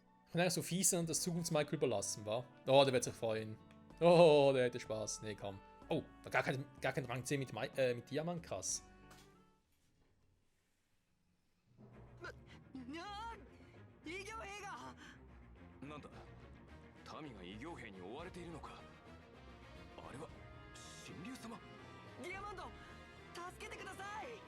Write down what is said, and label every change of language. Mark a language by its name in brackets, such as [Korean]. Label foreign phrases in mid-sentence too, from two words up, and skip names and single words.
[German] Ich kann eigentlich so fies sein und das Zukunftsmichael überlassen, wa? Oh, der wird sich freuen. Oh, der hätte Spaß. Nee, komm. Oh, gar kein Rang 10 mit Diamant, krass. [Japanese] 異形兵がなんだ民が異形兵に追われているのかあれは神竜様ディアマンド助けてください